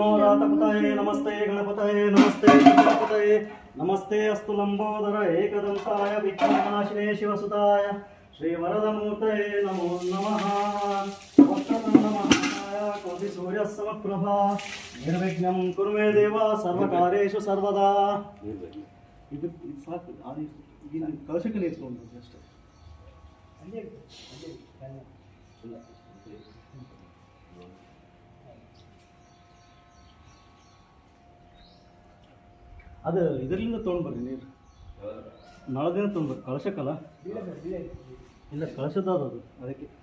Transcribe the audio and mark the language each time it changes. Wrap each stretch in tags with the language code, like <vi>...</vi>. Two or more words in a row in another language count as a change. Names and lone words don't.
<sa>रातपतये नमस्ते गणपतये नमस्ते गणपतये नमस्ते अस्तु लंबोदर एकदन्ताय विघ्ननाशिने शिवसुताय श्रीवरदमूर्तये नमो नमः वक्रतुण्डमहाकाय कोटिसूर्यसमप्रभा निर्विघ्नं कुरु मे देव सर्वकार्येषु सर्वदा</sa> <kn>ಇದು ಸಾಕು ಅದು ಈಗ ನಾನು ಕಳಶಕ್ಕೆ ನಿಂತ್ಕೊಂಡು ಅಷ್ಟೇ ಅದು ಇದರಿಂದ ತೊಗೊಂಡ್ಬರ್ರಿ ನೀರು ನಳದಿಂದ ತೊಗೊಂಡ್ಬರ್ರಿ ಕಳಶಕ್ಕಲ್ಲ ಇಲ್ಲ ಕಳಶದ ಅದು ಅದಕ್ಕೆ</kn>